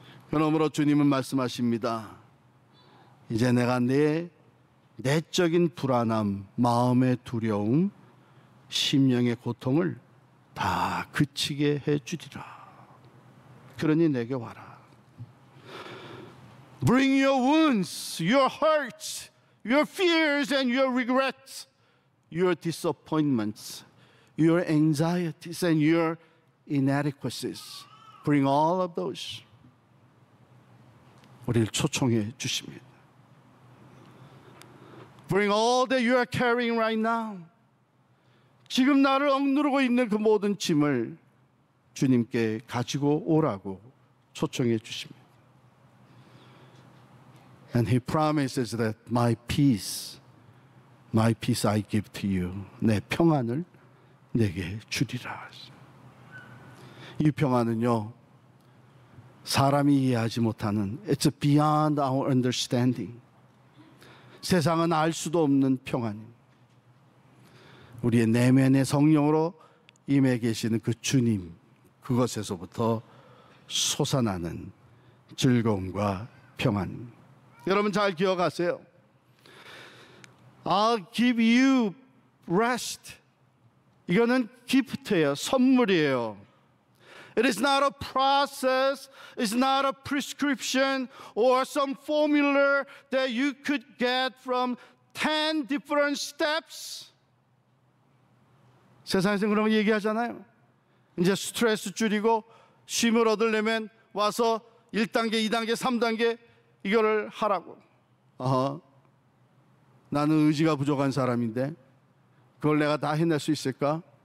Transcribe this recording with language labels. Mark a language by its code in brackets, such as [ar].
[ko] 그러므로 주님은 말씀하십니다. 이제 내가 내 내적인 불안함, 마음의 두려움, 심령의 고통을 다 그치게 해주리라. 그러니 내게 와라. [en] Bring your wounds, your hurts, your fears and your regrets, your disappointments, your anxieties and your inadequacies. Bring all of those. [ko] 우리를 초청해 주십니다. [en] Bring all that you are carrying right now. [ko] 지금 나를 억누르고 있는 그 모든 짐을 주님께 가지고 오라고 초청해 주십니다. [en] And He promises that my peace I give to you. [ko] 내 평안을 내게 주리라. 이 평안은요, 사람이 이해하지 못하는 [en] It's beyond our understanding. [ko] 세상은 알 수도 없는 평안입니다. 우리의 내면의 성령으로 임해 계시는 그 주님, 그것에서부터 솟아나는 즐거움과 평안. 여러분 잘 기억하세요. [en] I'll give you rest. [ko] 이거는 기프트예요. 선물이에요. [en] It is not a process, it's not a prescription or some formula that you could get from 10 different steps. [ko] 세상에서 그런 거 얘기하잖아요. 이제 스트레스 줄이고 쉼을 얻으려면 와서 1단계, 2단계, 3단계 이거를 하라고. 나는 의지가 부족한 사람인데 그걸 내가 다 해낼 수 있을까?